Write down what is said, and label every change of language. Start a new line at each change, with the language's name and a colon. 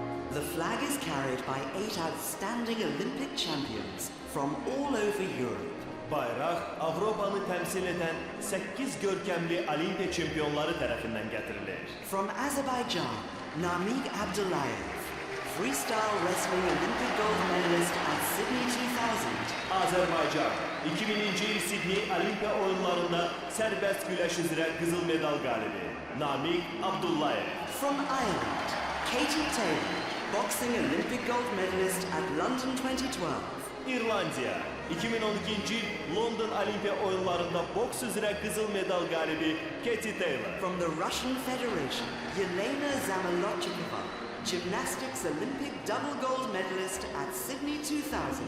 English: The flag is carried by 8 outstanding Olympic champions from all over Europe.
Azerbaijani: Bayraq Avropanı təmsil edən 8 görkəmli Olimpiya çempionları tərəfindən gətirilir.
English: From Azerbaijan, Namig Abdullayev, freestyle wrestling Olympic gold medalist at Sydney 2000.
Azerbaijani: Azərbaycan 2000-ci il Sidney Olimpiya oyunlarında sərbəst güləş üzrə qızıl medal qalibi Namig Abdullayev.
English: From Ireland, Katie Taylor, boxing Olympic gold medalist at London 2012.
Azerbaijani: İrlandiya 2012-ci il London Olimpiya oyunlarında boks üzrə qızıl medal qalibi Katie Taylor.
English: From the Russian Federation, Yelena Zamolodchikova, gymnastics Olympic double gold medalist at Sydney 2000.